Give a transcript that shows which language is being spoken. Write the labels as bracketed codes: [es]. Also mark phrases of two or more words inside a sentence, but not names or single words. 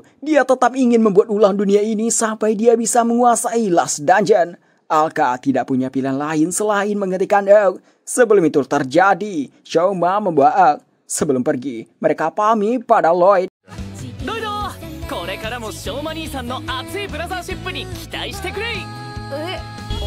[id] Dia tetap ingin membuat ulang dunia ini sampai dia bisa menguasai Last Dungeon. Alka tidak punya pilihan lain selain menghentikan Euk. Sebelum itu terjadi, Shoma membawa Euk. Sebelum pergi, mereka pamit pada Lloyd. Doido! [ja] これからもショーマ兄さんの熱いブラザーシップに期待してくれ!